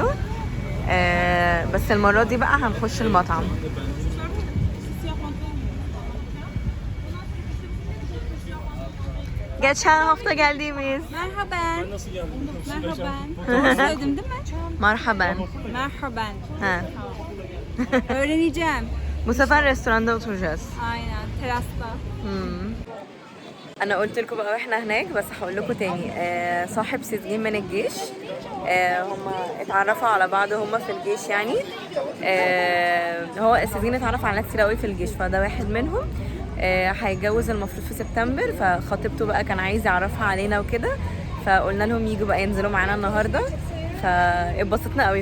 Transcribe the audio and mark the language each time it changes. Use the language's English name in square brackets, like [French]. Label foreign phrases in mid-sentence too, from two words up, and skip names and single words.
[Arabic] بس المرة دي بقى هنخش المطعم. [Turkish] Geçen hafta geldiğimiz. Merhaben. Merhaben. Doğru söyledim değil mi? Merhaben. Merhaben. Ha. Öğreneceğim. Bu sefer restoranda oturacağız. Aynen, terasta. [Arabic] انا قلت لكم بقى واحنا هناك بس هقول لكم تاني صاحب سجين من الجيش هم اتعرفوا على بعض هم في الجيش يعني هو السجين اتعرف على ناس كتير قوي في الجيش فده واحد منهم هيتجوز المفروض في سبتمبر فخطيبته بقى كان عايز يعرفها علينا وكده فقلنا لهم يجوا بقى ينزلوا معانا النهارده فاتبسطنا قوي.